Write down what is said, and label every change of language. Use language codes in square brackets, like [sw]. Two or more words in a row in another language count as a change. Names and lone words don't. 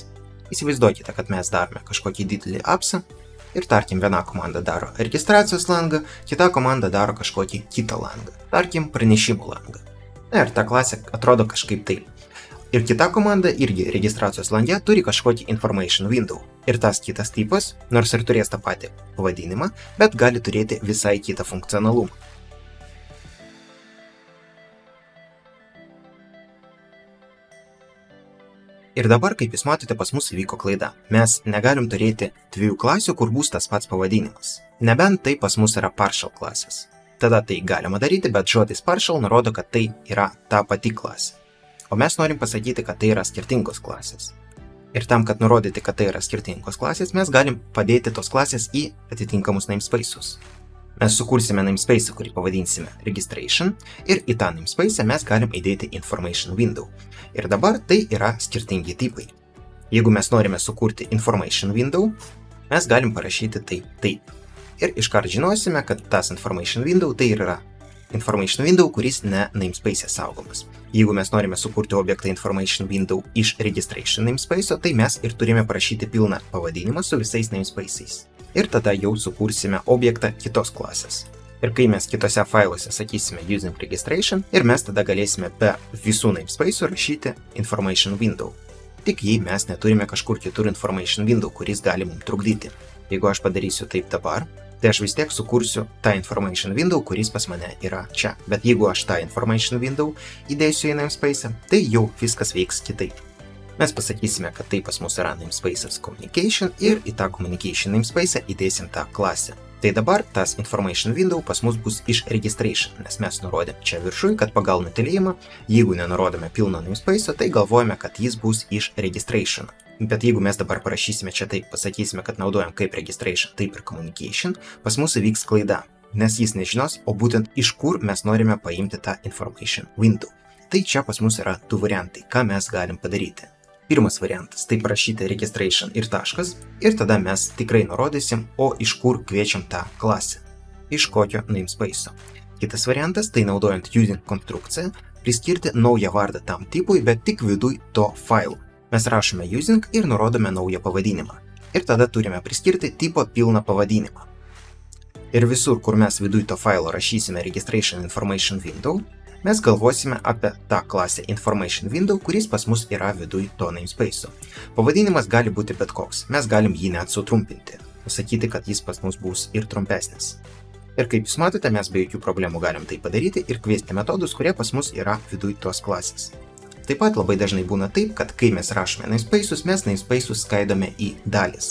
[lt] Įsivaizduokite, kad mes darome kažkokį didelį appsą ir tarkim viena komanda daro registracijos langą, kita komanda daro kažkokį kitą langą, tarkim pranešimų langą. Ir ta klasė atrodo kažkaip taip. Ir kita komanda irgi registracijos lange turi kažkokį [en] information window. [lt] Ir tas kitas tipas, nors ir turės tą patį pavadinimą, bet gali turėti visai kitą funkcionalumą. Ir dabar, kaip jūs matote, pas mus įvyko klaida. Mes negalim turėti dviejų klasių, kur bus tas pats pavadinimas. Nebent tai pas mus yra partial klasės. Tada tai galima daryti, bet žodis partial nurodo, kad tai yra ta pati klasė. O mes norim pasakyti, kad tai yra skirtingos klasės. Ir tam, kad nurodyti, kad tai yra skirtingos klasės, mes galim padėti tos klasės į atitinkamus namespace'us. Mes sukursime namespace'ą, kurį pavadinsime registration, ir į tą namespace'ą mes galim įdėti [en] information window. [lt] Ir dabar tai yra skirtingi tipai. Jeigu mes norime sukurti [en] information window, [lt] mes galim parašyti taip. Ir iškart žinosime, kad tas [en] information window [lt] tai yra [en] information window, [lt] kuris ne namespace'e saugomas. Jeigu mes norime sukurti objektą [en] information window [lt] iš registration namespace'o, tai mes ir turime parašyti pilną pavadinimą su visais namespace'ais. Ir tada jau sukursime objektą kitos klasės. Ir kai mes kitose failuose sakysime [en] using registration, [lt] ir mes tada galėsime be visų namespace'ų rašyti [en] information window. [lt] Tik jei mes neturime kažkur kitur [en] information window, [lt] kuris gali mums trukdyti. Jeigu aš padarysiu taip dabar, tai aš vis tiek sukursiu tą [en] information window, [lt] kuris pas mane yra čia. Bet jeigu aš tą [en] information window [lt] įdėsiu į namespace'ą, tai jau viskas veiks kitaip. Mes pasakysime, kad tai pas mus yra namespace'as communication ir į tą communication namespace'ą įdėsim tą klasę. Tai dabar tas [en] information window [lt] pas mus bus iš registration, nes mes nurodėm čia viršui, kad pagal nutylėjimą, jeigu nenurodome pilno namespace'o, tai galvojame, kad jis bus iš registration. Bet jeigu mes dabar parašysime čia taip, pasakysime, kad naudojam kaip registration, taip ir communication, pas mus įvyks klaida, nes jis nežinos, o būtent iš kur mes norime paimti tą [en] information window. [lt] Tai čia pas mus yra du variantai, ką mes galim padaryti. Pirmas variantas - tai parašyti registration ir taškas, ir tada mes tikrai nurodysim, o iš kur kviečiam tą klasę. Iš kokio namespace'o. Kitas variantas - tai naudojant using konstrukciją, priskirti naują vardą tam tipui, bet tik viduj to failo. Mes rašome using ir nurodome naują pavadinimą. Ir tada turime priskirti tipo pilną pavadinimą. Ir visur, kur mes viduj to failo rašysime [en] registration information window, [lt] mes galvosime apie tą klasę [en] information window, [lt] kuris pas mus yra viduj to namespace'o. Pavadinimas gali būti bet koks, mes galim jį net sutrumpinti, pasakyti, kad jis pas mus bus ir trumpesnis. Ir kaip jūs matote, mes be jokių problemų galim tai padaryti ir kviesti metodus, kurie pas mus yra viduj tos klasės. Taip pat labai dažnai būna taip, kad kai mes rašome namespace'us, mes namespace'us skaidome į dalis.